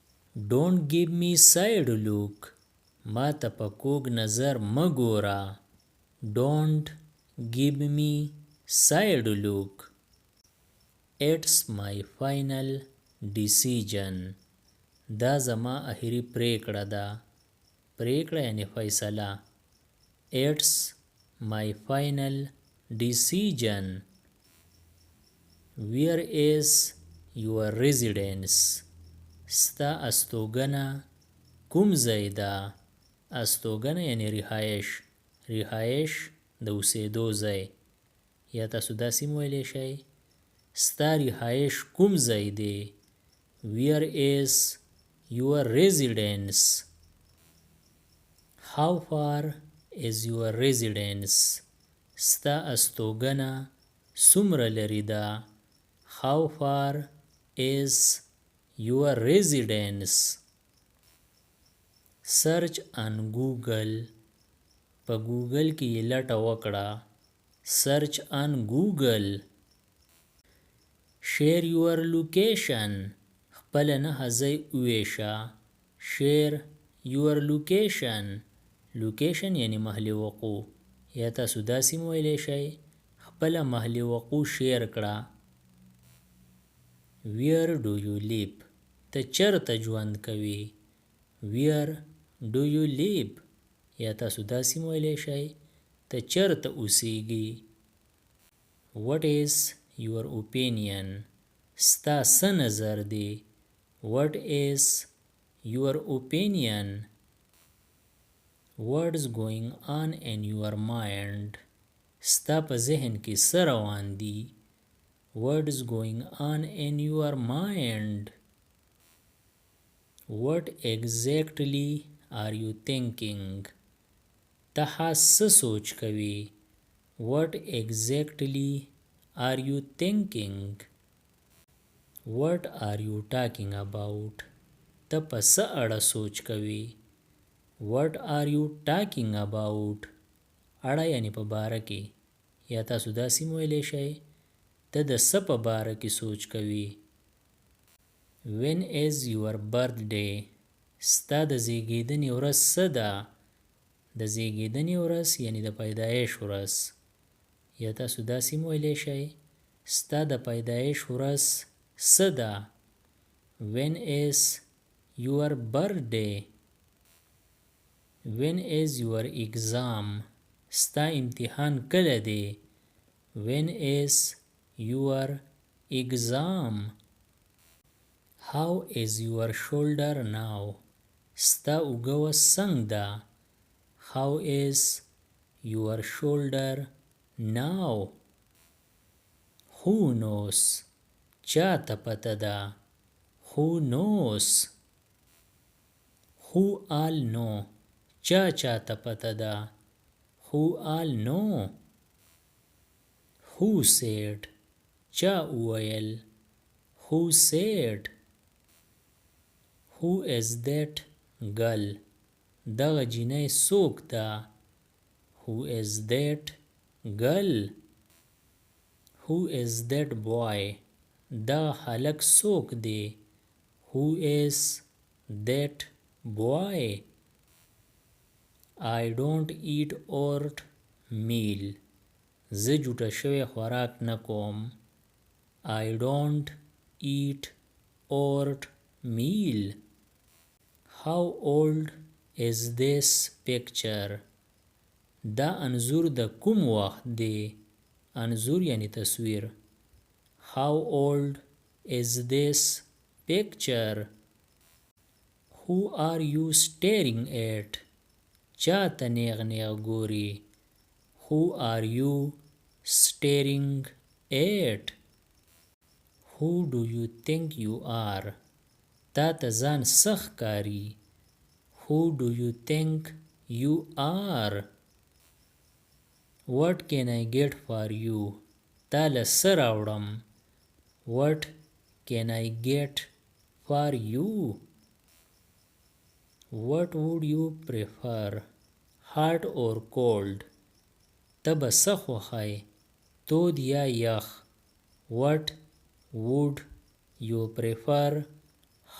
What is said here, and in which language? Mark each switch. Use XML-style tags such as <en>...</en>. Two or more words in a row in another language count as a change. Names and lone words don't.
<en>Don't give me side look.</en> <ps>ما ته په کوږ نظر مه ګوره.</ps> <en>Don't give me side look. It's my final decision.</en> <ps>دا زما اخري پریکړه ده. پریکړه یعنی فیصله.</ps> <en>It's my final decision. Where is your residence?</en> <ps>ستا استوګنه کوم ځای ده؟ استوګنه یعنی رهایش. رهایش د اوسېدو ځای. یا تاسو داسې هم ویلی شئ ستا رهایش کوم ځای دی؟</ps> <en>Where is your residence? How far is your residence?</en> <ps>ستا استوګنه څومره لرې ده؟</ps> <en>How far is your residence? Search on Google.</en> <ps>په ګوګل کې یې لټه وکړه.</ps> <en>Search on Google. Share your location.</en> <ps>خپل نهه ځای وویشه.</ps> <en>Share your location.</en> <ps>Location یعنی محل وقوع. یا تاسو داسې هم ویلی شئ خپله محل وقوع شیر کړه.</ps> <en>Where do you live?</en> <ps>ته چېرته ژوند کوې؟</ps> <en>Where do you live?</en> <ps>یا تاسو داسې هم ویلی شئ ته چېرته اوسیږي.</ps> <en>What is your opinion?</en> <ps>ستا څه نظر دی؟</ps> <en>What is your opinion? What's going on in your mind?</en> <ps>ستا په ذهن کې څه روان دي؟</ps> <en>What's going on in your mind? What exactly are you thinking?</en> <ps>ته څه سوچ کوې؟</ps> <en>What exactly are you thinking? What are you talking about?</en> <ps>ته په څه اړه سوچ کوې؟</ps> <en>What are you talking about?</en> <ps>اړه یعنی په باره کې. یا تاسو داسې هم ویلی شئ ته د څه په باره کې سوچ کوې؟</ps> <en>When is your birthday?</en> <ps>ستا د زیږیدنې ورځ څه ده؟ د زیږیدنې ورځ یعنی د پیدایش ورځ. یا تاسو داسې هم ویلی شئ ستا د پیدایش ورځ څه ده؟</ps> <en>When is your birthday? When is your exam?</en> <ps>ستا امتحان کله دی؟</ps> <en>When is your exam? How is your shoulder now?</en> <ps>ستا اوږه اوس څنګه ده؟</ps> <en>How is your shoulder now? Who knows?</en> <ps>چا ته پته ده؟</ps> <en>Who knows? Who all know?</en> <ps>چا ته پته ده؟</ps> <en>Who all know? Who said?</en> <ps>چا وویل؟</ps> <en>Who said? Who is that girl?</en> <ps>دغه جینۍ څوک ده؟</ps> <en>Who is that girl? Who is that boy?</en> <ps>دغه هلک څوک دی؟</ps> <en>Who is that boy? I don't eat oatmeal.</en> <ps>زه جوټه شوی خوراک نه کوم.</ps> <en>I don't eat oatmeal. How old is this picture?</en> <ps>دا انځور د کوم وخت دی؟ انځور یعنی تصویر.</ps> <en>How old is this picture? Who are you staring at?</en> <ps>چا ته نیغ نیغ ګوري؟</ps> <en>Who are you staring at? Who do you think you are?</en> <ps>تا ته ځان څه ښکاري؟</ps> <en>Who do you think you are? What can I get for you?</en> <ps>تا له څه راوړم؟</ps> <en>What can I get for you? What would you prefer? Hot or cold?</en> <ps>ته به څه خوښئ؟ تود یا یخ؟</ps> <en>What would you prefer?</en>